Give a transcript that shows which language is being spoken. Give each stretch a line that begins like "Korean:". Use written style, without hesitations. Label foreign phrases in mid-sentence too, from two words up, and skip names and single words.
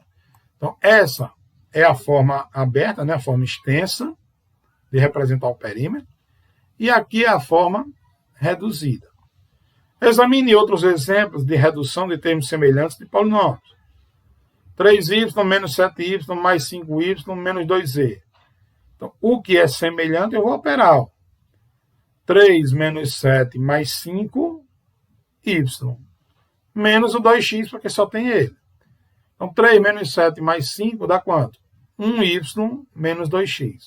Portuguese: Então, essa é a forma aberta, né, a forma extensa de representar o perímetro. E aqui é a forma reduzida. Examine outros exemplos de redução de termos semelhantes de polinômios. 3y menos 7y mais 5y menos 2z. Então, o que é semelhante eu vou operar. 3 menos 7 mais 5y menos o 2x, porque só tem ele. Então, 3 menos 7 mais 5 dá quanto? 1y menos 2x.